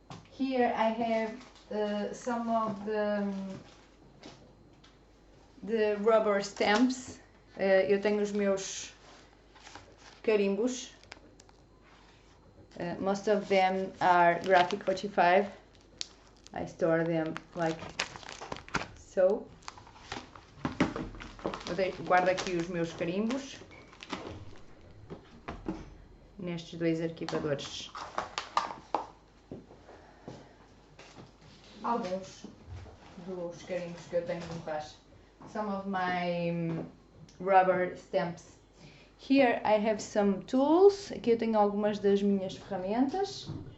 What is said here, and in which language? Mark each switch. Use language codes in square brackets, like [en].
[en] Here I have some of the rubber stamps. [pt] Eu tenho os meus carimbos. [en] Most of them are Graphic 45. I store them like so. [pt] Eu guardo aqui os meus carimbos nestes dois arquivadores. Alguns dos carimbos que eu tenho em baixo. [en] Some of my rubber stamps. Here I have some tools. [pt] Aqui eu tenho algumas das minhas ferramentas.